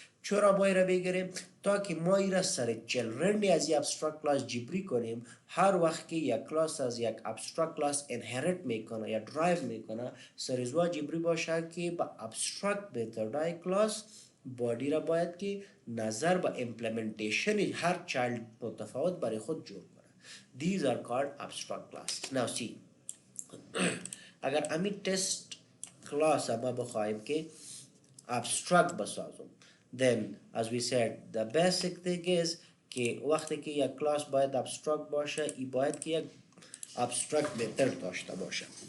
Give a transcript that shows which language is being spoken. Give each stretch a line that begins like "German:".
Persian: چرا ما را بگیریم؟ تا که ما را سر چلرنی از یک ابسترکت کلاس جبری کنیم. هر وقت که یک کلاس از یک ابسترکت کلاس انهریت میکنه یا درایو میکنه سر ازوا جبری باشه که با ابسترکت متدای کلاس بادی را باید که نظر به امپلیمنتیشن هر چایلد متفاوت برای خود جور کنه.
English: These are called abstract class.
Persian: Now see اگر امی تست کلاس ما بخواهیم که abstract بسازم
English: then as we said the basic thing is
Persian: که وقتی که یک کلاس باید abstract باشه ای باید که یک abstract method داشته باشه.